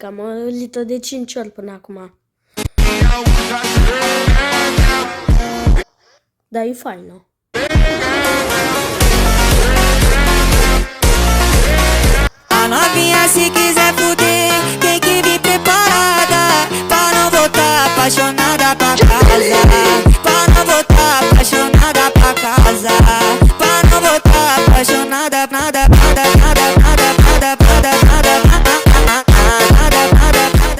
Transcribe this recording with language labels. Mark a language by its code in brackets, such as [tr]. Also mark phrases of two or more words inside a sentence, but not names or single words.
[ro] Am auzit-o de 5 ori până acum. Dar e faină. [pt] A novinha se quiser fuder, tem que vir preparada, pra não voltar apaixonada pra casa, pra não voltar apaixonada pra casa, pra não voltar apaixonada, nada, nada, nada, nada, nada, nada, nada, nada, nada, nada.